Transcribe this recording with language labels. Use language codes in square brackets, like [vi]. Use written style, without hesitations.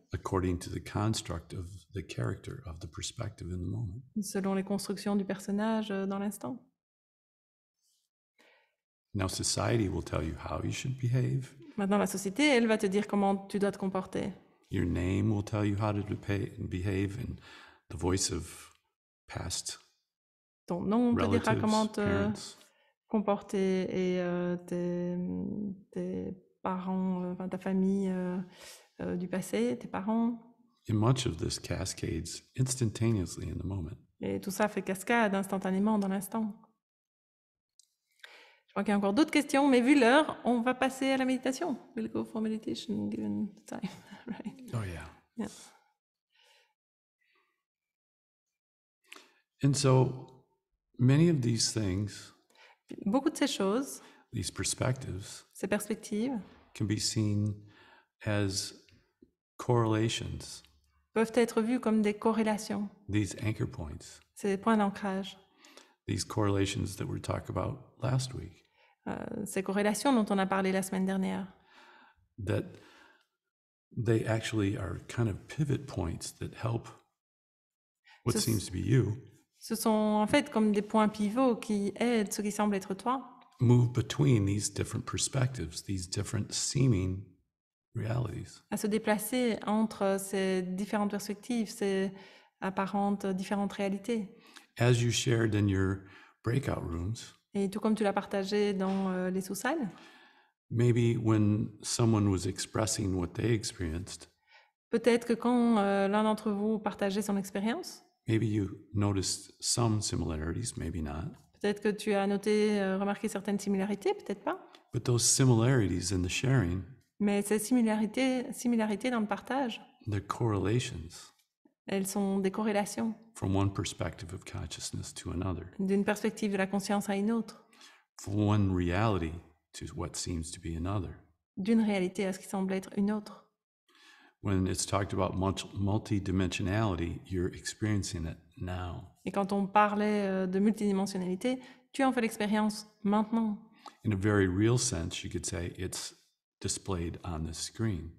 [en] According to the construct of the character, of the perspective in the moment. [fr] selon les constructions du personnage dans l'instant. [en] Now, society will tell you how you should behave. [fr] Maintenant, la société, elle va te dire comment tu dois te comporter. [en] Your name will tell you how to behave, and the voice of past [fr] Ton nom te dira [en] relatives, [fr] comment te [en] parents. [fr] comporter, et tes parents, enfin ta famille du passé, tes parents. [en] And much of this cascades instantaneously in the moment. [fr] Et tout ça fait cascade instantanément dans l'instant. Je crois qu'il y a encore d'autres questions, mais vu l'heure, on va passer à la méditation. [en] We'll go for meditation given the time. Right. Oh, yeah. Yeah. And so many of these things, [fr] Beaucoup de ces choses, [en] these perspectives, [fr] ces perspectives, [en] can be seen as correlations, [fr] peuvent être vues comme des corrélations, [en] these anchor points, [fr] ces points d'ancrage, [en] these correlations that we talked about last week, [fr] ces corrélations dont on a parlé la semaine dernière. [en] that they actually are kind of pivot points that help what [fr] Ce- [en] seems to be you [fr] Ce sont en fait comme des points pivots qui aident ce qui semble être toi [en] move between these different perspectives, these different seeming realities. [fr] à se déplacer entre ces différentes perspectives, ces apparentes différentes réalités. [en] As you shared in your breakout rooms, [fr] Et tout comme tu l'as partagé dans les sous-salles, [en] maybe when someone was expressing what they experienced, [fr] peut-être que quand l'un d'entre vous partageait son expérience, [en] maybe you noticed some similarities, maybe not. [fr] peut-être que tu as noté, remarqué certaines similarités, peut-être pas. [en] But those similarities in the sharing, [fr] Mais ces similarités dans le partage, [en] they're correlations [fr] elles sont des corrélations [en] from one perspective of consciousness to another, [fr] d'une perspective de la conscience à une autre, [en] from one reality to what seems to be another. [fr] d'une réalité à ce qui semble être une autre. [en] When it's talked about multidimensionality, you're experiencing it now. [fr] Et quand on parlait de multidimensionnalité, tu en fais l'expérience maintenant. [en] In a very real sense, you could say it's displayed on the screen.